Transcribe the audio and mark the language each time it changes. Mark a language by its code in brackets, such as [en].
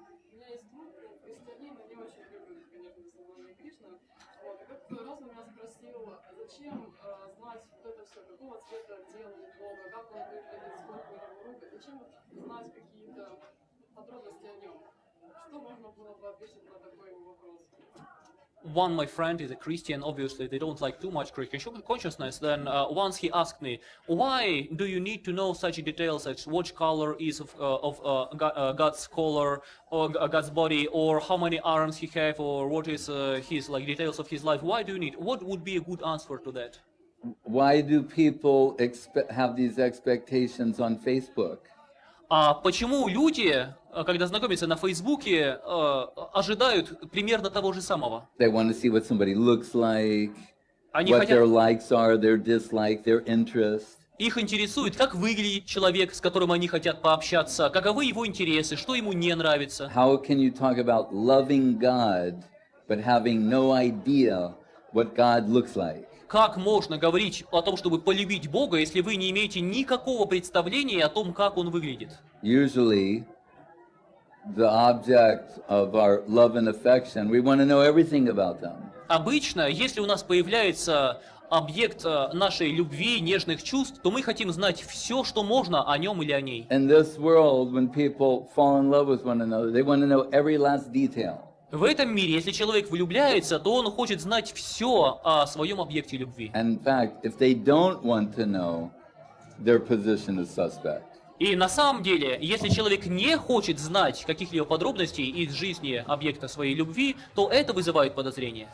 [ru] У меня есть друг, христианин, и не очень любит, конечно, служение Кришны. Вот, и как-то раз он меня спросил, зачем знать вот это все, какого цвета делает Бога, как он выглядит, сколько у него рук, зачем знать какие-то подробности о нем. Что можно было бы ответить на такой вопрос? [en] One, my friend, is a Christian. Obviously, they don't like too much Christian consciousness. Then once he asked me, why do you need to know such details as what color is of God's color or God's body, or how many arms he have, or what is his details of his life? Why do you need? What would be a good answer to that? Why do people have these expectations on Facebook? [ru] А почему люди, когда знакомятся на Фейсбуке, ожидают примерно того же самого? [en] They want to see what somebody looks like, [ru] Они [en] what their [ru] хотят, [en] likes are, their dislikes, their interests. [ru] их интересует, как выглядит человек, с которым они хотят пообщаться, каковы его интересы, что ему не нравится. [en] How can you talk about loving God but having no idea what God looks like? [ru] Как можно говорить о том, чтобы полюбить Бога, если вы не имеете никакого представления о том, как Он выглядит? [en] Usually, the object of our love and affection, we want to know everything about them. [ru] Обычно, если у нас появляется объект нашей любви, нежных чувств, то мы хотим знать все, что можно о нем или о ней. [en] In this world, when people fall in love with one another, they want to know every last detail. [ru] В этом мире, если человек влюбляется, то он хочет знать все о своем объекте любви. [en] And in fact, if they don't want to know, their position is suspect. [ru] И на самом деле, если человек не хочет знать каких-либо подробностей из жизни объекта своей любви, то это вызывает подозрение.